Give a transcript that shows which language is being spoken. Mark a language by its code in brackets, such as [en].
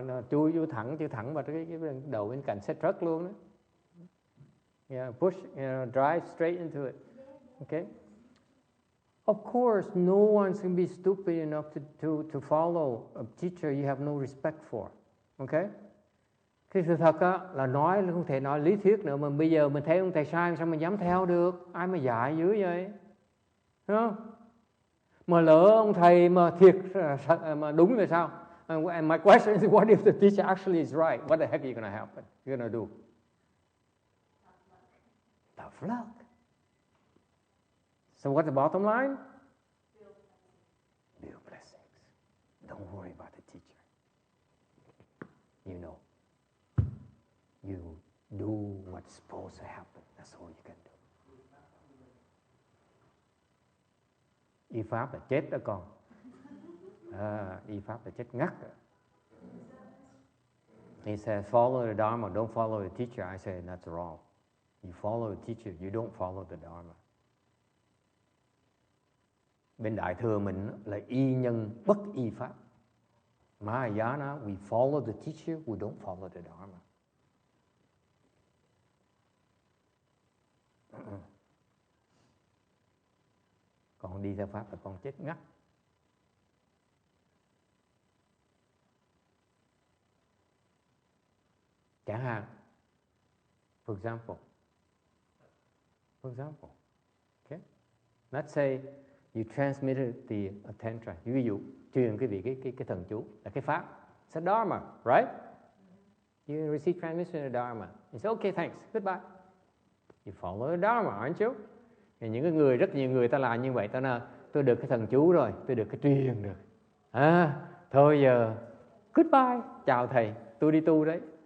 [vi] Chui thẳng vào cái đầu bên cạnh xe truck luôn đó. [en] Yeah, push, drive straight into it. Okay. Of course, no one's going to be stupid enough to follow a teacher you have no respect for. Okay? [vi] Cái sự thật á, là nói không thể nói lý thuyết nữa, mà bây giờ mình thấy ông thầy sai sao mình dám theo được? Ai mà dạy dữ vậy? Đúng không? Mà lỡ ông thầy mà thiệt mà đúng là sao? [en] And my question is, what if the teacher actually is right? What the heck are you going to happen? You're going to do? Tough luck. So what's the bottom line? Build blessings. Don't worry about the teacher. You know. You do what's supposed to happen. That's all you can do. [vi] Y pháp là chết đó con. Y pháp là chết ngắt. [en] He says, follow the Dharma, don't follow the teacher. I say, that's wrong. You follow the teacher, you don't follow the Dharma. [vi] Bên Đại Thừa mình là y nhân bất y pháp. [en] Mahayana, we follow the teacher, we don't follow the Dharma. [vi] Còn đi theo pháp là con chết ngắt. Chẳng hạn, [en] for example, okay? Let's say you transmitted the tantra. [vi] Ví dụ truyền cái vị cái thần chú là cái pháp, [en] it's a dharma, right? You receive transmission of dharma. You say, okay, thanks, goodbye. You follow the dharma, aren't you? [vi] Thì những cái người, rất nhiều người ta làm như vậy, ta nói tôi được cái thần chú rồi, tôi được cái truyền được. Thôi giờ goodbye, chào thầy, tôi đi tu đấy.